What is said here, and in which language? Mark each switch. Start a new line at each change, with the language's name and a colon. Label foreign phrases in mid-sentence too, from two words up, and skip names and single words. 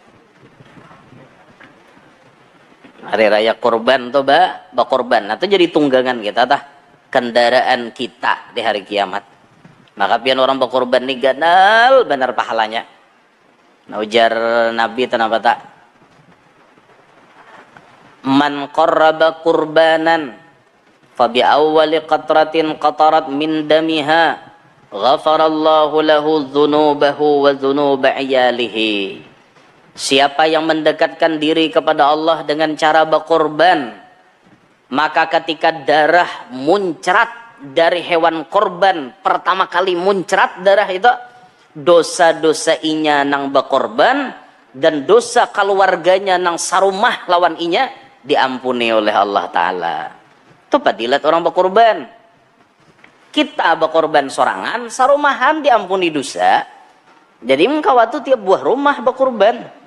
Banjar: Hari raya kurban tuh korban. Nah, itu jadi tunggangan kita tah kendaraan kita di hari kiamat. Maka pian orang berkorban nih ganal benar pahalanya. Nah, ujar Nabi kenapa tak?
Arabic: من قرب قربانا فبأول قطرة قطرت من دمها غفر الله له ذنوبه وذنوب عياله.
Indonesian: Siapa yang mendekatkan diri kepada Allah dengan cara berkorban, maka ketika darah muncrat dari hewan korban pertama kali muncrat darah itu,
Banjar: dosa-dosa inya nang berkorban dan dosa keluarganya nang sarumah lawan inya diampuni oleh Allah Ta'ala. Itu padilat orang berkorban. Kita berkorban sorangan, sarumahan diampuni dosa. Jadi mengkawatu tiap buah rumah berkorban.